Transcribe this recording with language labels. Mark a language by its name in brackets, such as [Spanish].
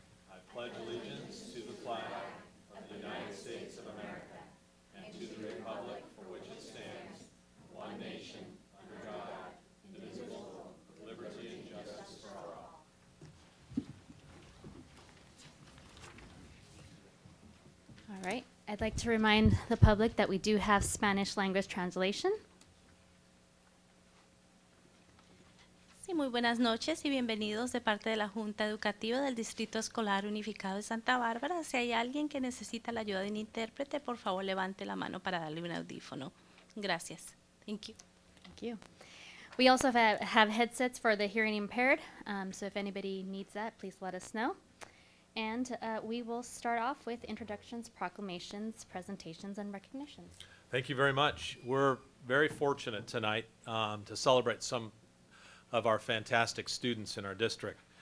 [English] I pledge allegiance to the flag of the United States of America and to the republic for which it stands, one nation, under God, indivisible, with liberty and justice for all. All right. I'd like to remind the public that we do have Spanish language translation. [Spanish] Sí, muy buenas noches y bienvenidos de parte de la Junta Educativa del Distrito Escolar Unificado de Santa Bárbara. Si hay alguien que necesita la ayuda de un intérprete, por favor levante la mano para darle un audífono. Gracias. [English] Thank you. Thank you. We also have headsets for the hearing impaired, so if anybody needs that, please let us know. And we will start off with introductions, proclamations, presentations, and recognitions. Thank you very much. We're very fortunate tonight to celebrate some of our fantastic students in our district.